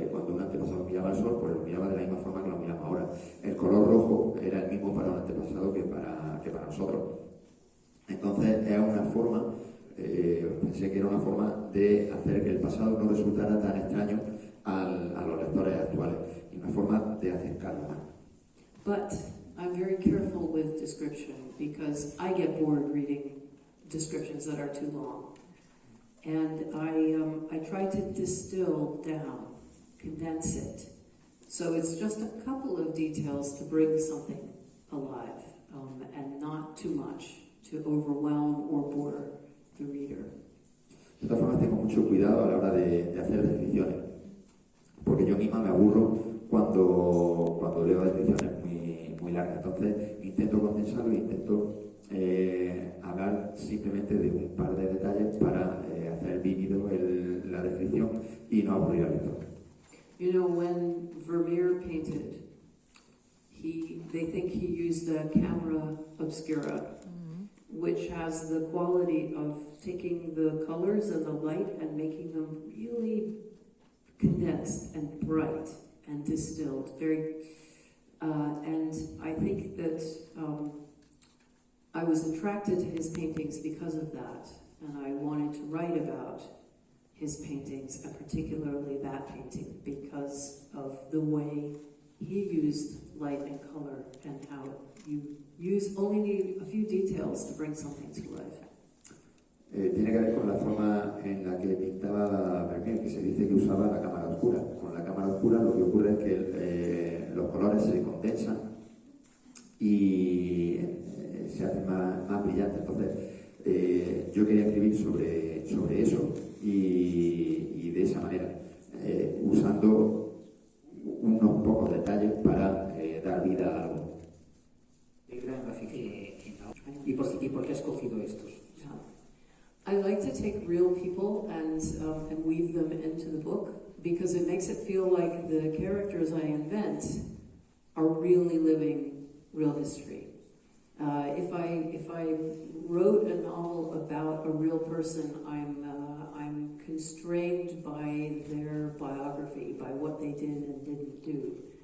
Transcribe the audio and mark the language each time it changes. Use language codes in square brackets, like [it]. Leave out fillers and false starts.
[es] Cuando un antepasado miraba el sol, pues lo miraba de la misma forma que lo miramos ahora. El color rojo era el mismo para un antepasado que para nosotros. Entonces es una forma, pensé que era una forma de hacer que el pasado no resultara tan extraño a los lectores actuales, y una forma de acercarlo más. [en] But I'm very careful with description because I get bored reading descriptions that are too long. And I try to distill down, condense it. So it's just a couple of details to bring something alive, and not too much to overwhelm or bore the reader. [es] De todas formas, tengo mucho cuidado a la hora de hacer descripciones, porque yo misma me aburro cuando leo descripciones muy largas. Entonces intento condensarlo, intento hablar simplemente de un par de detalles para hacer vívido la descripción y no aburrir al lector. [en] You know, when Vermeer painted, they think he used a camera obscura, which has the quality of taking the colors and the light and making them really condensed and bright and distilled. And I think that I was attracted to his paintings because of that, and I wanted to write about his paintings, and particularly that painting, because of the way he used light and color, and how you only need a few details to bring something to life. [es] Tiene que ver con la forma en la que pintaba Vermeer, que se dice que usaba la cámara oscura. Con la cámara oscura lo que ocurre es que los colores se condensan y se hacen más brillantes. Entonces, yo quería escribir sobre eso y de esa manera, usando unos pocos detalles para dar vida a algo. ¿Y por qué has escogido estos? [en] I like to take real people and weave them into the book because it makes it feel like the characters I invent are really living real history. If I wrote a novel about a real person, I'm constrained by their biography, by what they did and didn't do.